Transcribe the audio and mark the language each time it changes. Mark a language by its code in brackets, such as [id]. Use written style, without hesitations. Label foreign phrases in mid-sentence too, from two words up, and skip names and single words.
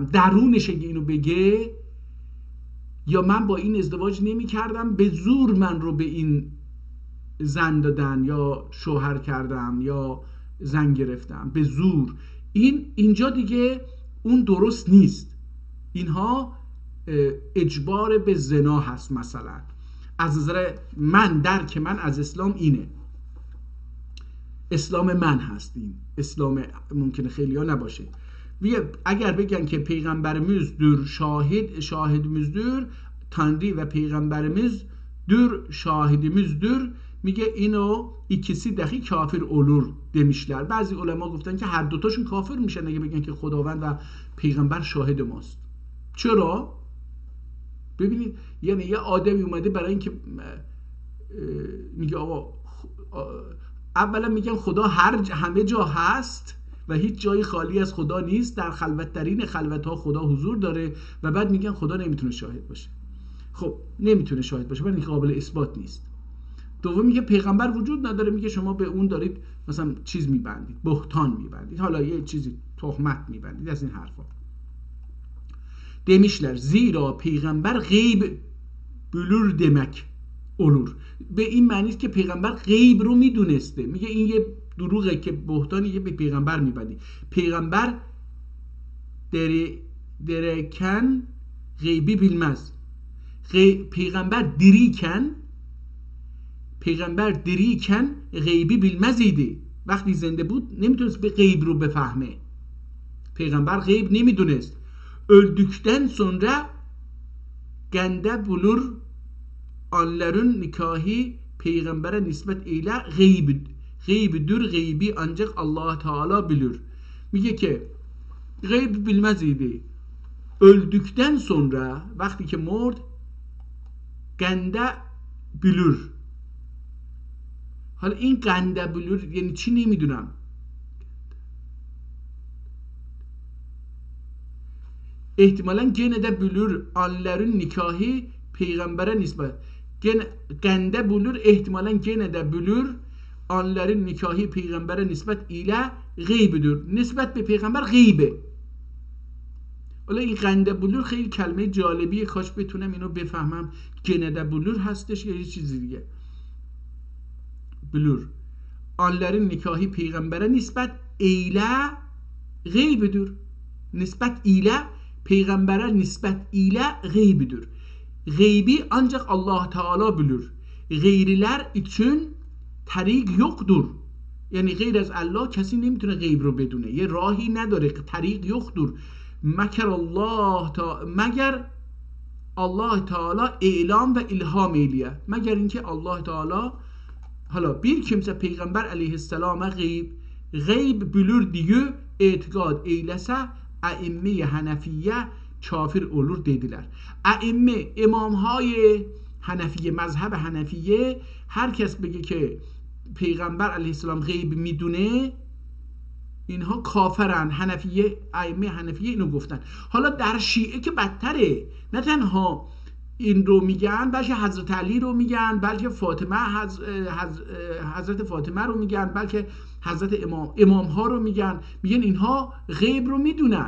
[fa] درونش اگه اینو بگه، یا من با این ازدواج نمی کردم، به زور من رو به این زن دادن یا شوهر کردم یا زن گرفتم به زور، اینجا دیگه اون درست نیست. اینها اجبار به زنا هست. مثلا از نظر من، درک من از اسلام اینه، اسلام من هست این. اسلام ممکنه خیلی ها نباشه. اگر بگن که [tr] peygamberimiz şahidimizdir، Tanrı ve peygamberimizdir şahidimizdir، [fa] میگه اینو [tr] ikisi dahi kafir olur demişler. [fa] بعضی علما گفتن که هر دوتاشون کافر میشن اگه بگن که خداوند و پیغمبر شاهد ماست. چرا؟ ببینید، یعنی یه آدمی اومده برای اینکه میگه آقا اولا میگن خدا همه جا هست و هیچ جایی خالی از خدا نیست، در خلوت‌ترین خلوت‌ها خدا حضور داره، و بعد میگن خدا نمیتونه شاهد باشه. خب نمیتونه شاهد باشه، ولی قابل اثبات نیست. دوم میگه پیغمبر وجود نداره، میگه شما به اون دارید مثلا چیز میبندید، بهتان میبندید، حالا یه چیزی تهمت میبندید، از این حرفا. [tr] demişler zira peygamber gayb bilür demek olur. [fa] به این معنی است که پیغمبر غیب رو میدونسته. میگه این یه دروغه که بهتانی یه به پیغمبر میبندی. [tr] peygamber dirken gaybı bilmez. peygamber diriken gaybı bilmez idi. [fa] وقتی زنده بود نمیتونست به غیب رو بفهمه. پیغمبر غیب نمیدونست. [tr] Öldükten sonra gende bulur, onların nikahı peygambere nispet ile gaybidir, gaybi ancak Allah Teala bilir. [fa] میگه که غیب [tr] bilmez idi. Öldükten sonra [fa] وقتی که مرد [tr] gende bilir. [fa] حالا این [tr] gende bilir [fa] یعنی چی نمیدونم. [tr] احتمالاً gene de bilir onların nikahı peygambere nispet. Gende bilir احتمالاً gene de bilir onların nikahı peygambere nispet ile gaybidir. [fa] نسبت به پیغمبر غیبه. حالا این [tr] gende bilir [fa] خیلی کلمه جالبیه، کاش بتونم اینو بفهمم [tr] gene de bilir [fa] هستش یا یه چیزی دیگه. [tr] bilir onların nikahı peygambere nispet ile gaybidir. nispet ile peygambere nispet ile gaybidir. Gaybi ancak Allah Teala bilir. Gayriler için طریق yoktur. [fa] یعنی غیر از الله کسی نمیتونه غیب رو بدونه، یه راهی نداره، [tr] طریق yoktur. meğer Allah Teala ilam ve ilham ile, [fa] مگر اینکه الله تعالی حالا [tr] bir kimse peygamber aleyhisselama غیب bilir diye etiqad eyləsə ائمه حنفیه کافر olur dediler. [fa] ائمه امامهای حنفیه، مذهب حنفیه، هر کس بگه که پیغمبر علیه السلام غیب میدونه اینها کافرن. حنفیه، ائمه حنفیه اینو گفتن. حالا در شیعه که بدتره، نه تنها این رو میگن، بلکه حضرت علی رو میگن، بلکه فاطمه حضرت فاطمه رو میگن، بلکه حضرت امام ها رو میگن اینها غیب رو میدونن.